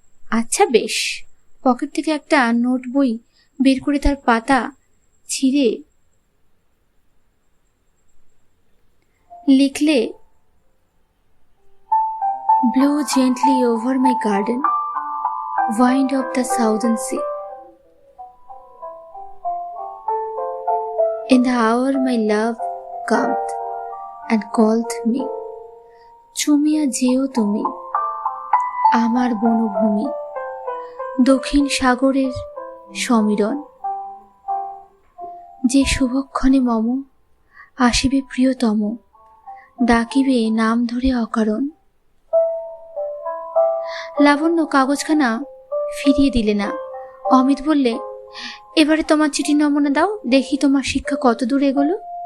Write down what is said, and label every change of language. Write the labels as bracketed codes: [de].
[bn] আচ্ছা বেশ। পকেট থেকে একটা নোট বই বের করে তার পাতা ছিঁড়ে লিখলে, [en] Blow gently over my garden, wind of the southern sea. In the hour my love cometh and calleth me, [bn] চুমিয়া যেও তুমি আমার বনভূমি, দক্ষিণ সাগরের সমীরণ। যে শুভক্ষণে মম আসিবে প্রিয়তম, ডাকিবে নাম ধরে অকারণ। লাবণ্য কাগজখানা ফিরিয়ে দিলে না। অমিত বললে, এবারে তোমার চিঠি নমুনা দাও, দেখি তোমার শিক্ষা কত দূর এগোলো।